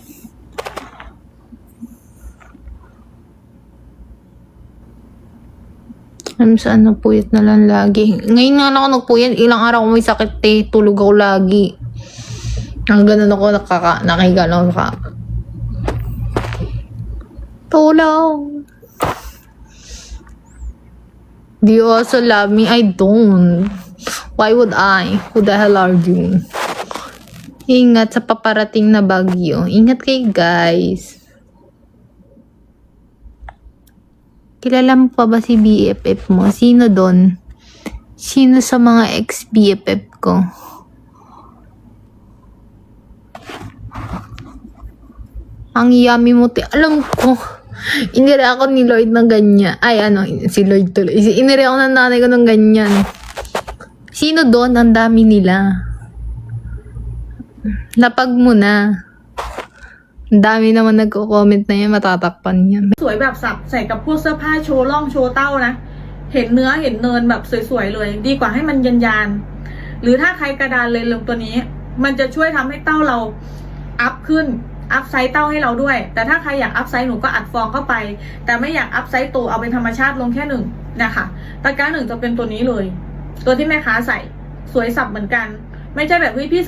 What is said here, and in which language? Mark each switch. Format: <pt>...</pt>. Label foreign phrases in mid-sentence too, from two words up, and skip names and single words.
<tl>Saan napuyat na lang lagi. Ngayon nga ako nagpuyat, ilang araw ko may sakit tulog ako lagi. Ang ganun ako, nakahiga lang ako. Tulong!</tl> <en>Do you also love me? I don't. Why would I? Who the hell are you?</en> <tl>Ingat sa paparating na bagyo. Ingat kayo, guys. Kilala mo pa ba si BFF mo? Sino doon? Sino sa mga ex-BFF ko? Ang yummy mo. Alam ko. Inire ako ni Lloyd ng ganyan. Ay, si Lloyd tuloy. Inire ako ng nanay ko ng ganyan. Sino doon? Ang dami nila. Lapag mo na. Ang dami naman nagko-comment na yan. Matatakpan yan.</tl> <th>สวยแบบสับใส่กับพวกเสื้อผ้าโชว์ร่องโชว์เต้านะเห็นเนื้อเห็นเนินแบบสวยๆเลยดีกว่าให้มันยานๆหรือถ้าใครกระดานเลยลงตัวนี้มันจะช่วยทำให้เต้าเราอัพขึ้นอัพไซส์เต้าให้เราด้วยแต่ถ้าใคร อยากอัพไซส์หนูก็อัดฟองเข้าไปแต่ไม่อยากอัพไซส์ตัวเอาเป็นธรรมชาติลงแค่1นะคะตะกร้า1จะเป็นตัวนี้เลยตัวที่แม่ค้าใส่สวยสับเหมือนกันไม่ใช่แบบพี่</th>